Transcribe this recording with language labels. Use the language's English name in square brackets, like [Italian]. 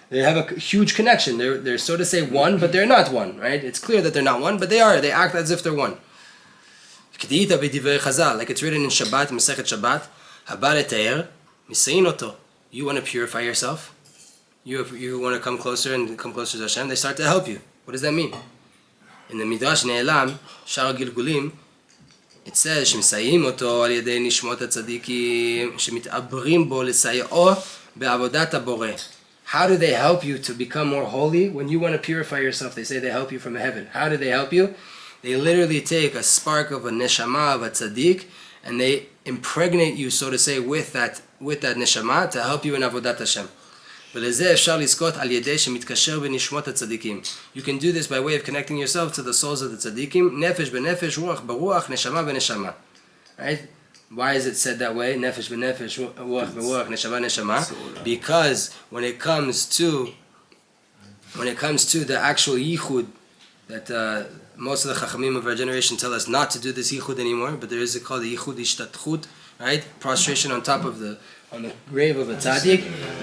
[English] They have a huge connection. They're so to say one, but they're not one, right? It's clear that they're not one, but they are. They act as if they're one. Like it's written in Shabbat, Masechet Shabbat, [Hebrew] Haba lete'er, misein oto. [English] You want to purify yourself? You want to come closer and come closer to Hashem? They start to help you. What does that mean? In the Midrash Ne'elam, Shar Gilgulim, it says, [Hebrew] שמסייעים אותו על ידי נשמות הצדיקים, שמתעברים בו לסייעו בעבודת הבורא. [English] How do they help you to become more holy? When you want to purify yourself, they say they help you from heaven. How do they help you? They literally take a spark of a neshama, of a tzaddik, and they impregnate you, so to say, with that neshama to help you in avodat Hashem. [Hebrew] ולזה אפשר לזכות על ידי שמתקשר בנשמות הצדיקים. [English] You can do this by way of connecting yourself to the souls of the tzaddikim. [Hebrew] נפש בנפש, רוח ברוח, נשמה בנשמה. [English] Right? [Hebrew] Why is it said that way? נפש בנפש, רוח ברוח, נשמה נשמה. [English] Because when it comes to the actual yichud, that most of the Hachamim of our generation tell us not to do this yichud anymore, but there is called the yichud ishtatchut, right? Prostration on the grave of a tzaddik.